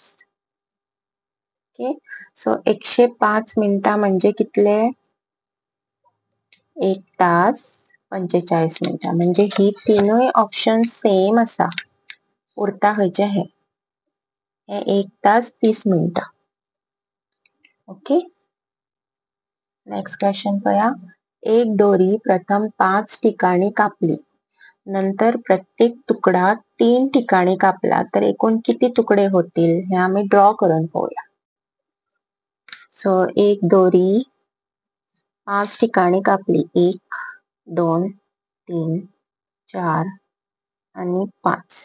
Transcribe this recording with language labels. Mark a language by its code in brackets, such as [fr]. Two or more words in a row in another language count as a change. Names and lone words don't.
[kok] ओके, सो 105 मिनिटां म्हणजे कितले, 1 तास 45 मिनिटां. म्हणजे ही तिनूय ऑप्शन सेम आसा. उरता खंयचे हे 1 तास 30 मिनिटां. ओके, [en] next question [kok] पळया. [mr] एक दोरी प्रथम 5 ठिकाणी कापली, नंतर प्रत्येक तुकडा 3 ठिकाणी कापला, तर एकूण किती तुकडे होतील हे आम्ही ड्रॉ करून पाहूया. [kok] सो एक दोरी 5 ठिकाणी कापली, 1 2 3 4 आणि 5.